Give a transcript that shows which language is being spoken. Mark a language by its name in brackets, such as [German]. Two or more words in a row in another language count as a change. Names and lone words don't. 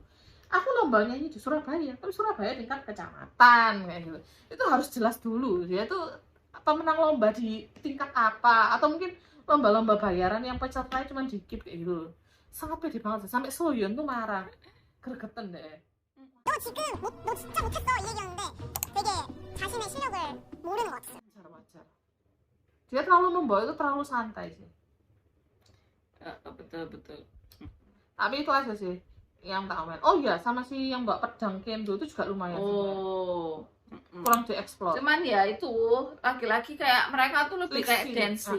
[Indonesian] Aku lomba nyanyi di Surabaya, tapi Surabaya tingkat kecamatan kayak gitu. Itu harus jelas dulu dia tuh pemenang lomba di tingkat apa, atau mungkin lomba-lomba bayaran yang pesertanya cuma dikit kayak gitu. Sangat pede banget sampai Soyeon tuh marah, gregetan deh. [Korean] 너 지금 너 진짜 못했어 이 얘기였는데 되게 자신의 실력을 모르는 것 같았어요. [Indonesian] Wajar. Dia terlalu membawa itu terlalu santai sih. Betul. Tapi itu aja sih yang tak komen. Oh iya, sama si yang bawa pedang kendo itu juga lumayan. Kurang dieksplor. Cuman ya itu laki-laki kayak mereka tuh lebih kayak dancing.